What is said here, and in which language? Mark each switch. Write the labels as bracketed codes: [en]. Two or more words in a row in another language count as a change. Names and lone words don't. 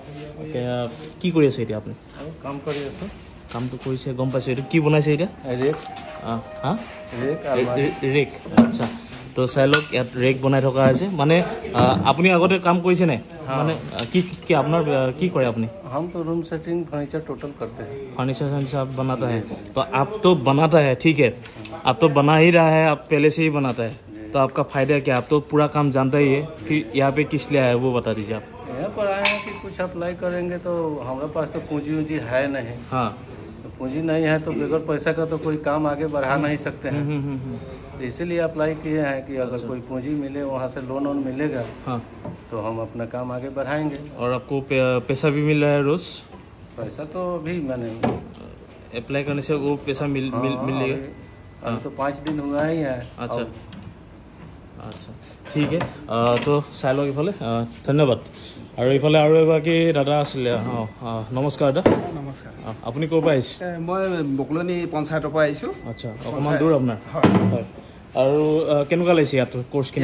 [as] কি কৰি আছে এতিয়া আপুনি কাম কৰি আছোঁ কামটো কৰিছে গম পাইছোঁ এইটো কি বনাইছে এতিয়া ৰেক আচ্ছা তো চাই লওক ইয়াত ৰেক বনাই থকা হৈছে মানে আপুনি আগতে কাম কৰিছে নে মানে কি আপোনাৰ কি কৰে আপুনি [hi] हम तो [en] room setting furniture total [hi] करते हैं फर्नीचर आप बनाता है तो आप तो बनाता है ठीक है आप तो बना ही रहा है आप पहले से ही बनाता है तो आपका फ़ायदा क्या आप तो पूरा काम जानता ही है फिर यहाँ पे किस लिए आया वो बता दीजिए आप यहाँ पर आए हैं कि कुछ अप्लाई करेंगे तो हमारे पास तो पूंजी है नहीं हाँ पूंजी नहीं है तो बगैर पैसा का तो कोई काम आगे बढ़ा नहीं सकते हैं इसीलिए अप्लाई किए हैं कि अगर कोई पूंजी मिले वहाँ से लोन वोन मिलेगा हाँ तो हम अपना काम आगे बढ़ाएंगे। और आपको पैसा भी मिल रहा है रोज़ पैसा तो अभी मैंने अप्लाई करने से वो पैसा मिलेगा अभी तो 5 दिन हुआ ही है। [as] আচ্ছা আচ্ছা ঠিক তো চাই লওক ইফালে ধন্যবাদ আৰু ইফালে আৰু এগৰাকী দাদা আছিলে নমস্কাৰ দাদা নমস্কাৰ আপুনি ক'ৰ পৰা আহিছে মই বকলনি পঞ্চায়তৰ পৰা আহিছোঁ আচ্ছা অকণমান দূৰ আপোনাৰ হয় আৰু কেনেকুৱা লাগিছে ইয়াত কোৰ্চখিনি